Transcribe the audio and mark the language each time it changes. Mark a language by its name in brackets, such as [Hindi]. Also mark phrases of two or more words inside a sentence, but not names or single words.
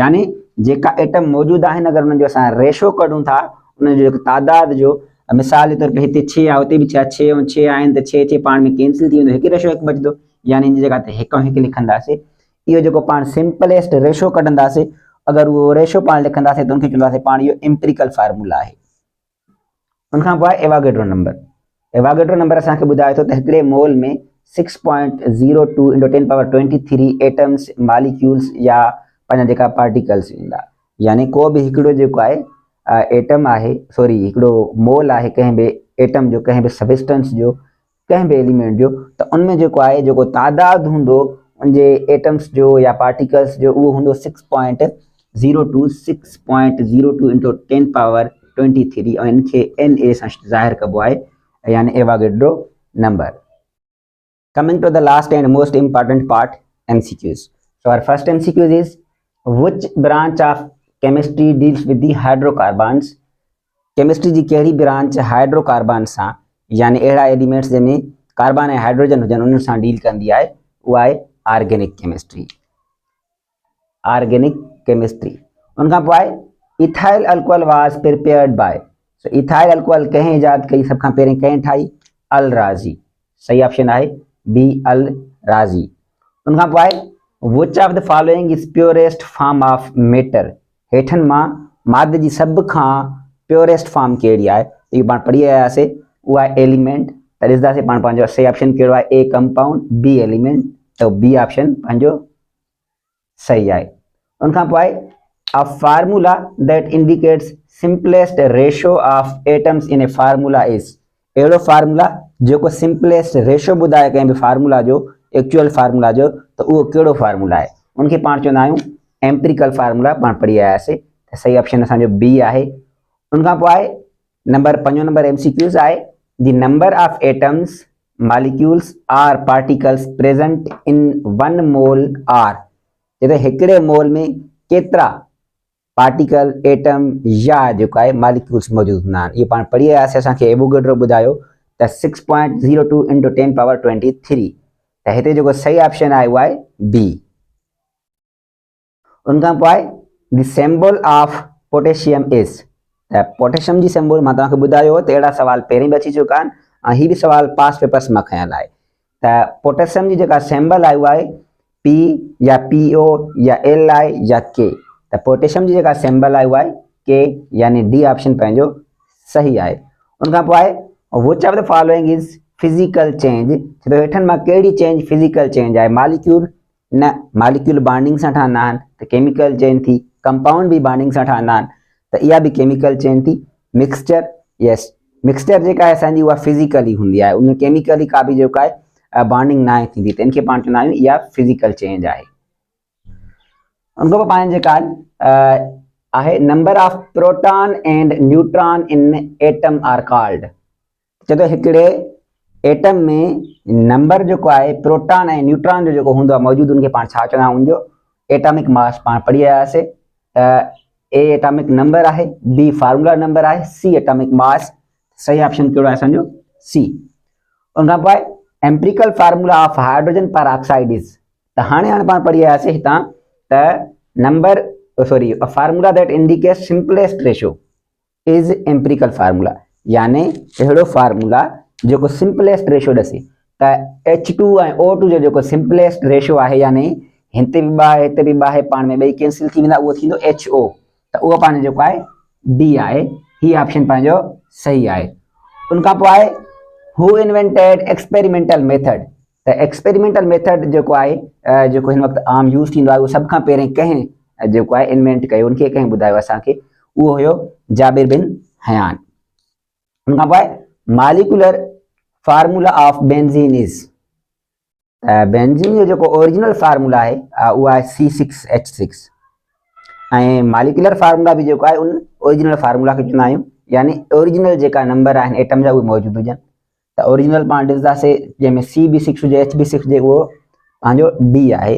[Sindhi] यानी जेका एटम मौजूद आहिनि अगरि उन्हनि जो असां रेशो कढूं था, उन्हनि जो जेको तादाद जो, मिसाल जे तौर पे हिते 6 आहे, हुते भी 6 ऐं 6 आहिनि, त 6 पाण में कैंसिल थी वेंदो, हिकु रेशो हिकु बचंदो, यानी इन जी जॻह ते 1 ऐं 1 लिखंदासीं। इहो जेको पाण [English] simplest ratio [Sindhi] कढंदासीं, अगरि उहो रेशो पाण लिखंदासीं त उनखे चवंदासीं पाण इहो [English] empirical formula [Sindhi] आहे। उनखां पोइ आहे एवागेड्रो नंबर। एवागेड्रो नंबर असांखे ॿुधाए थो त हिकिड़े मोल में 6.02 × 10⁻23 [English] atoms, molecules [Sindhi] या पंहिंजा जेका पार्टिकल्स ईंदा, यानी को भी हिकिड़ो जेको आहे एटम आहे, सॉरी हिकिड़ो मोल आहे कंहिं बि एटम जो, कंहिं बि सब्सटेंस जो, कंहिं बि एलिमेंट जो, त उनमें जेको आहे जेको तादाद हूंदो उनजे एटम्स जो या पार्टिकल्स जो उहो हूंदो 6.02 × 10⁻23 ऐं इनखे Na सां ज़ाहिर कबो आहे, यानी एवागेड्रो नंबर। [English] Coming to the last and most important part, MCQs. So our first MCQ is, which branch of chemistry deals with the hydrocarbons? [Sindhi] केमिस्ट्री जी कहिड़ी ब्रांच हाइड्रोकार्बन सां, यानी अहिड़ा एलिमेंट्स जंहिंमें कार्बन ऐं हाइड्रोजन हुजनि उन्हनि सां डील कंदी आहे, उहा आहे [English] organic chemistry. organic chemistry. [Sindhi] उनखां पोइ आहे [English] ethyl alcohol was prepared by. [Sindhi] सो [English] ethyl alcohol [Sindhi] कंहिं इजाद कई, सभ खां पहिरीं कंहिं ठाही, अल राज़ी। सही ऑप्शन आहे बी अल राज़ी। उनखां पोइ आहे [English] which of the following is purest form of matter. [Sindhi] हेठनि मां मादे जी सभ खां [English] purest form [Sindhi] कहिड़ी आहे, इहो पाण पढ़ी आयासीं, उहा आहे एलिमेंट। त ॾिसंदासीं पाण पंहिंजो सही ऑप्शन कहिड़ो आहे, [English] A compound, B element, [Sindhi] त बी ऑप्शन पंहिंजो सही आहे। उनखां पोइ आहे [English] a formula that indicates simplest ratio of atoms in a formula is. [Sindhi] अहिड़ो फार्मूला जेको [English] simplest ratio [Sindhi] ॿुधाए कंहिं बि फार्मूला जो, [English] actual formula [Sindhi] जो, त उहो कहिड़ो फार्मूला आहे, उनखे पाण चवंदा आहियूं [English] empirical formula. [Sindhi] पाण पढ़ी आयासीं, त सही ऑप्शन असांजो बी आहे। उनखां पोइ आहे पंजो नंबर MCQs आहे, [English] the number of atoms, molecules or particles present in 1 mole are. [Sindhi] जॾहिं हिकिड़े मोल में केतिरा पार्टिकल, एटम या जेको आहे मॉलिक्यूल्स मौजूद हूंदा आहिनि, इहो पाण पढ़ी आयासीं। असांखे एवोगेड्रो ॿुधायो त 6.02 × 10⁻23, त हिते जेको सही ऑप्शन आहे उहा आहे बी। उनखां पोइ आहे [English] the symbol of potassium is. [Sindhi] त पोटेशियम जी सिंबल मां तव्हांखे ॿुधायो त अहिड़ा सवाल पहिरीं बि अची चुका आहिनि ऐं हीअ बि सवाल [English] past papers [Sindhi] मां खयल आहे। त पोटेशियम जी जेका सिंबल आहे उहा आहे P या PO या Li या K। त पोटेशियम जी जेका सिंबल आहे उहा आहे K, यानी [English] D option [Sindhi] पंहिंजो सही आहे। उनखां पोइ आहे [English] which of the following is physical change. [Sindhi] छो हेठनि मां कहिड़ी चेंज [English] physical change [Sindhi] आहे, मॉलिक्यूल न, मॉलिक्यूल बॉन्डिंग सां ठहंदा आहिनि त [English] chemical change [Sindhi] थी, कंपाउंड भी बॉन्डिंग सां ठहंदा आहिनि त इहा भी [English] chemical change [Sindhi] थी। [English] mixture, yes, mixture [Sindhi] जेका आहे असांजी उहा फिजिकली हूंदी आहे, उनमें केमिकली का बि जेका आहे बॉन्डिंग न थींदी, त इनखे पाण चवंदा आहियूं इहा [English] physical change [Sindhi] आहे। उनखां पोइ पाण जेका आहे [English] number of proton and neutron in atom are called. [Sindhi] चलो हिकिड़े एटम में नंबर जेको आहे प्रोटॉन ऐं न्यूट्रॉन जो जेको हूंदो आहे मौजूदु उनखे पाण छा चवंदा आहियूं, उनजो [English] atomic mass [Sindhi] पाण पढ़ी आयासीं। [English] A atomic number आहे, B formula number आहे, C atomic mass. [Sindhi] सही ऑप्शन कहिड़ो आहे असांजो सी। उनखां पोइ [English] empirical formula of hydrogen peroxide is, [Sindhi] त हाणे पाण पढ़ी आयासीं हितां त [English] number sorry formula that indicate simplest ratio is empirical formula, [Sindhi] यानी अहिड़ो फार्मूला जेको [English] simplest ratio [Sindhi] ॾसे। त H2 ऐं O2 जो जेको सिंपलेस्ट रेशियो आहे, यानी हिते बि ॿ आहे हिते बि ॿ आहे, पाण में ॿई कैंसिल थी वेंदा, उहो थींदो HO। त उहो पंहिंजो जेको आहे डी आहे। ही ऑप्शन पंहिंजो सही आहे। उनखां पोइ आहे [English] who invented experimental method. [Sindhi] त [English] experimental method [Sindhi] जेको आहे जेको हिन वक़्तु आम यूज़ थींदो आहे, उहो सभ खां पहिरें कंहिं जेको आहे इन्वेंट कयो, उनखे कंहिं ॿुधायो असांखे, उहो हुयो जाबिर बिन हयान। उनखां पोइ [English] molecular formula of benzene is, [Sindhi] बेंजीन जो जेको [English] original formula [Sindhi] आहे उहो आहे C6H6 ऐं [English] molecular formula [Sindhi] बि जेको आहे उन [English] original formula [Sindhi] खे चवंदा आहियूं, यानी ओरिजिनल जेका नंबर आहिनि एटम जा उहे मौजूदु हुजनि। त ओरिजिनल पाण ॾिसंदासीं जंहिंमें C भी6 हुजे H भी6 हुजे, उहो पंहिंजो डी आहे।